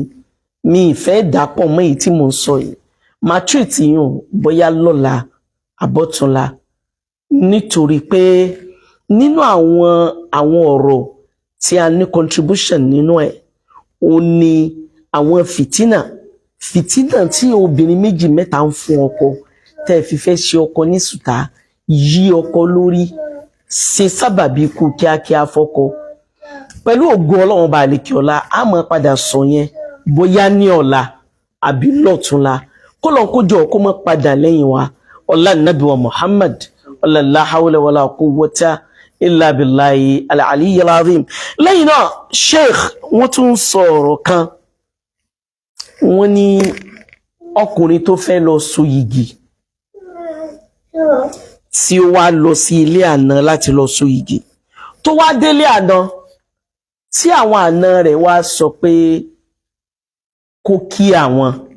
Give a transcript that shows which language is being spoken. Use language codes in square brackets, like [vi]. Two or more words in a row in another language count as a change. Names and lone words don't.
[yo] Mi ìfẹ́ dàpọ̀ mọ́ èyí tí mo ń sọ yìí, máa treat yín bóyá lọ́la àbọ̀túnla, nítorí pé nínú àwọn ọ̀rọ̀ tí a ní contribution nínú ẹ̀, ó ní àwọn fìtínà tí obìnrin méjì mẹ́ta ń fún ọkọ, tẹ́ fi fẹ́ ṣe ọkọ ní sùtá, yí ọkọ lórí, ṣe sábàbí ikú kíákíá fọ́kọ. Pẹ̀lú ògo Ọlọ́run bá àlekè ọlá, a máa padà sọ yẹn bóyá ní ọ̀la àbí lọ́túnla, kó lọ́n kó jọ kó má padà lẹ́yìn wa. Ọlá Nábì wa Muhammad, ọlá [ar] لا حول ولا قوة إلا بالله العلي العظيم. [yo] Lẹ́yìn náà Sheikh wọ́n tún sọ ọ̀rọ̀ kan, wọ́n ní ọkùnrin tó fẹ́ lọ so yìgì tí ó wá lọ sí ilé àná láti lọ so yìgì, tó wá délé àná tí àwọn àná rẹ̀ wá sọ pé kó kí àwọn.